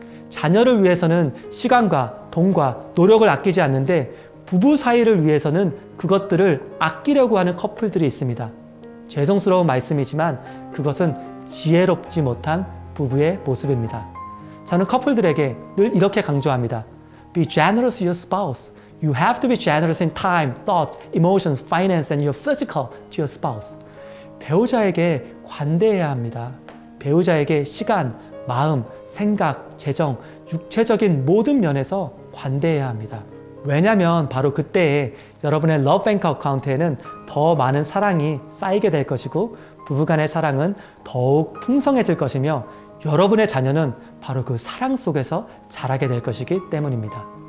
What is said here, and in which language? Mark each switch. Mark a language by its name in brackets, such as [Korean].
[Korean] 자녀를 위해서는 시간과 돈과 노력을 아끼지 않는데 부부 사이를 위해서는 그것들을 아끼려고 하는 커플들이 있습니다. 죄송스러운 말씀이지만 그것은 지혜롭지 못한 부부의 모습입니다. 저는 커플들에게 늘 이렇게 강조합니다. [English] Be generous to your spouse. You have to be generous in time, thoughts, emotions, finance, and your physical to your spouse. [Korean] 배우자에게 관대해야 합니다. 배우자에게 시간, 마음, 생각, 재정, 육체적인 모든 면에서 관대해야 합니다. 왜냐하면 바로 그때에 여러분의 러브뱅크 어카운트에는 더 많은 사랑이 쌓이게 될 것이고 부부간의 사랑은 더욱 풍성해질 것이며 여러분의 자녀는 바로 그 사랑 속에서 자라게 될 것이기 때문입니다.